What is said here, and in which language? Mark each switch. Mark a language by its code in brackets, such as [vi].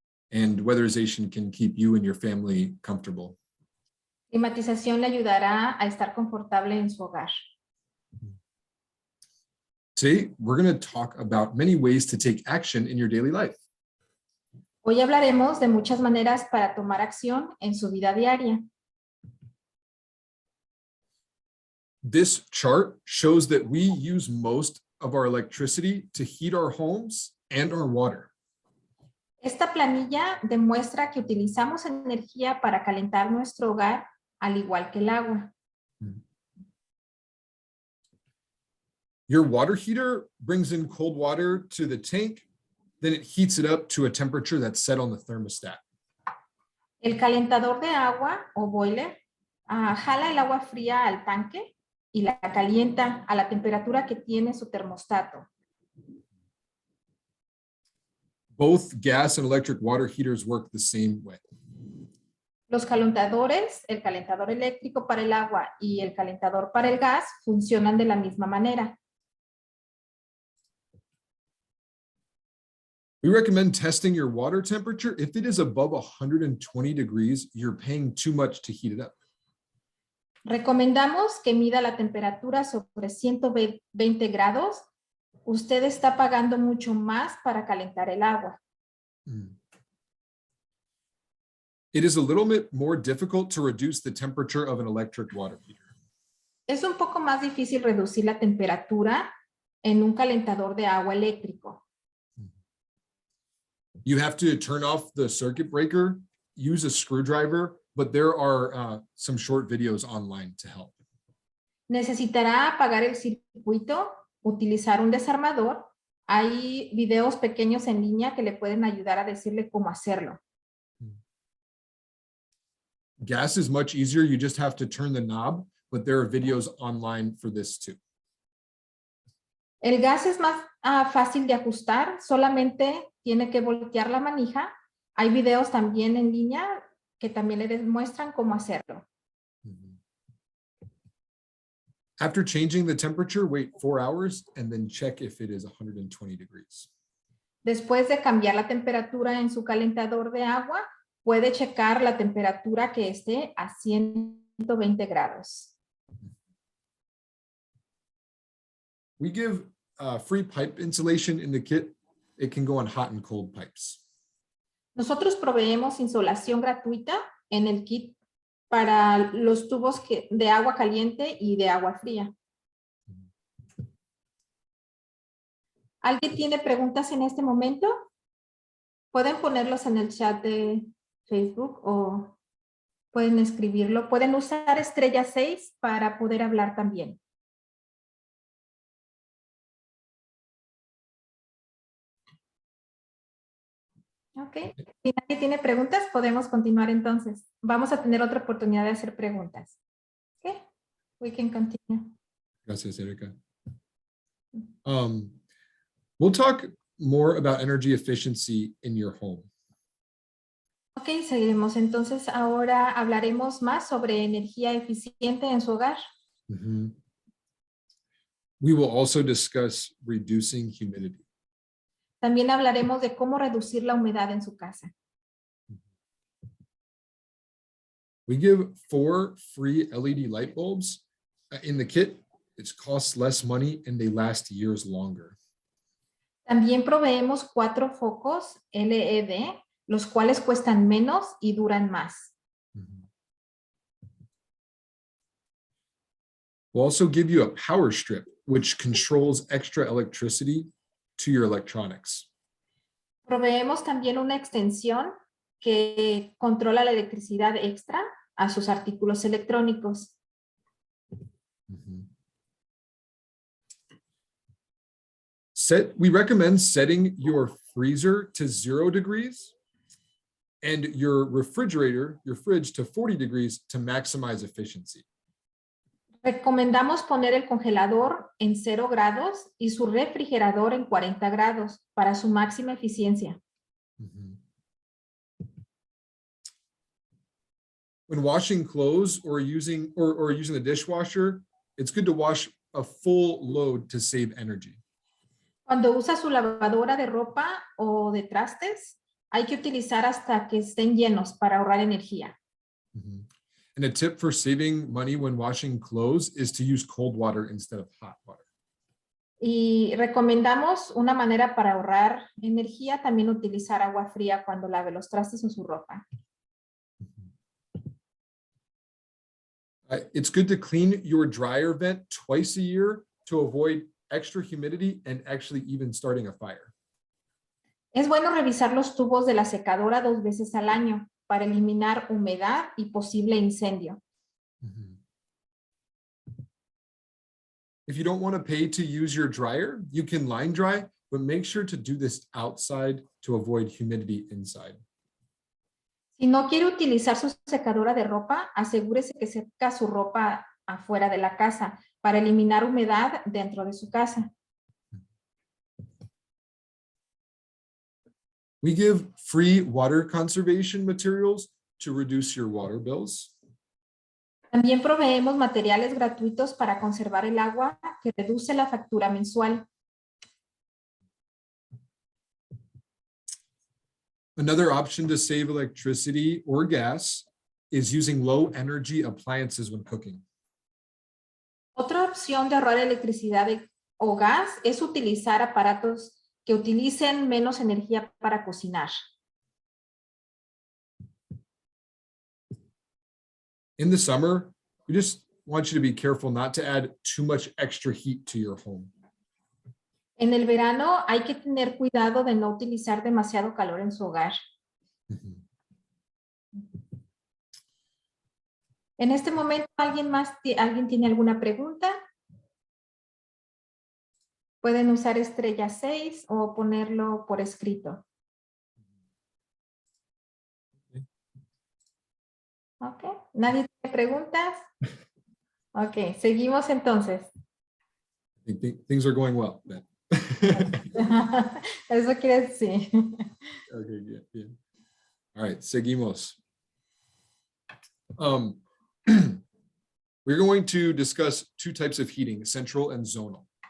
[en] And weatherization can keep you and your family comfortable. [es] Climatización le ayudará a estar confortable en su hogar. [en] Today, we're going to talk about many ways to take action in your daily life. [es] Hoy hablaremos de muchas maneras para tomar acción en su vida diaria. [en] This chart shows that we use most of our electricity to heat our homes and our water. [es] Esta planilla demuestra que utilizamos energía para calentar nuestro hogar, al igual que el agua. [en] Your water heater brings in cold water to the tank, then it heats it up to a temperature that's set on the thermostat. [es] El calentador de agua o boiler jala el agua fría al tanque y la calienta a la temperatura que tiene su termostato. [en] Both gas and electric water heaters work the same way. [es] Los calentadores, el calentador eléctrico para el agua y el calentador para el gas funcionan de la misma manera. [en] We recommend testing your water temperature. If it is above 120 degrees, you're paying too much to heat it up. [es] Recomendamos que mida la temperatura sobre 120 grados. Usted está pagando mucho más para calentar el agua. [en] It is a little bit more difficult to reduce the temperature of an electric water heater. [es] Es un poco más difícil reducir la temperatura en un calentador de agua eléctrico. [en] You have to turn off the circuit breaker, use a screwdriver, but there are some short videos online to help. [es] Necesitará apagar el circuito, utilizar un desarmador. Hay videos pequeños en línea que le pueden ayudar a decirle cómo hacerlo. [en] Gas is much easier. You just have to turn the knob, but there are videos online for this too. [es] El gas es más fácil de ajustar, solamente tiene que voltear la manija. Hay videos también en línea que también le demuestran cómo hacerlo. [en] After changing the temperature, wait 4 hours and then check if it is 120 degrees. [es] Después de cambiar la temperatura en su calentador de agua, puede checar la temperatura que esté a 120 grados. [en] We give free pipe insulation in the kit. It can go on hot and cold pipes. [es] Nosotros proveemos insolación gratuita en el kit para los tubos de agua caliente y de agua fría. ¿Alguien tiene preguntas en este momento? Pueden ponerlos en el chat de Facebook o pueden escribirlo. Pueden usar estrella 6 para poder hablar también. Ok, si nadie tiene preguntas, podemos continuar entonces. Vamos a tener otra oportunidad de hacer preguntas. [en] Ok, we can continue. [es] Gracias, Erika. [en] We'll talk more about energy efficiency in your home. [es] Ok, seguiremos. Entonces ahora hablaremos más sobre energía eficiente en su hogar. [en] We will also discuss reducing humidity. [es] También hablaremos de cómo reducir la humedad en su casa. [en] We give 4 free LED light bulbs in the kit. It costs less money and they last years longer. [es] También proveemos 4 focos LED, los cuales cuestan menos y duran más. [en] We'll also give you a power strip, which controls extra electricity to your electronics. [es] Proveemos también una extensión que controla la electricidad extra a sus artículos electrónicos. [en] We recommend setting your freezer to 0 degrees and your refrigerator, your fridge, to 40 degrees to maximize efficiency. [es] Recomendamos poner el congelador en 0 grados y su refrigerador en 40 grados para su máxima eficiencia. Mhm. [en] When washing clothes or using the dishwasher, it's good to wash a full load to save energy. [es] Cuando usa su lavadora de ropa o de trastes, hay que utilizar hasta que estén llenos para ahorrar energía. Mhm. [en] And a tip for saving money when washing clothes is to use cold water instead of hot water. [es] Y recomendamos una manera para ahorrar energía, también utilizar agua fría cuando lave los trastes o su ropa. [en] It's good to clean your dryer vent twice a year to avoid extra humidity and actually even starting a fire. [es] Es bueno revisar los tubos de la secadora 2 veces al año para eliminar humedad y posible incendio. Mhm. [en] If you don't want to pay to use your dryer, you can line dry, but make sure to do this outside to avoid humidity inside. [es] Si no quiere utilizar su secadora de ropa, asegúrese que seca su ropa afuera de la casa para eliminar humedad dentro de su casa. [en] We give free water conservation materials to reduce your water bills. [es] También proveemos materiales gratuitos para conservar el agua que reduce la factura mensual. [en] Another option to save electricity or gas is using low energy appliances when cooking. [es] Otra opción de ahorrar electricidad o gas es utilizar aparatos que utilicen menos energía para cocinar. [en] In the summer, we just want you to be careful not to add too much extra heat to your home. [es] En el verano hay que tener cuidado de no utilizar demasiado calor en su hogar. Mhm. En este momento, ¿alguien tiene alguna pregunta? Pueden usar estrella 6 o ponerlo por escrito. Ok, ¿nadie tiene preguntas? Ok, seguimos entonces. [en] I think things are going well. Then. [es] Eso quiere decir. [en] Okay, yeah. All right, [es] seguimos. [en] We're going to discuss two types of heating, central and zonal.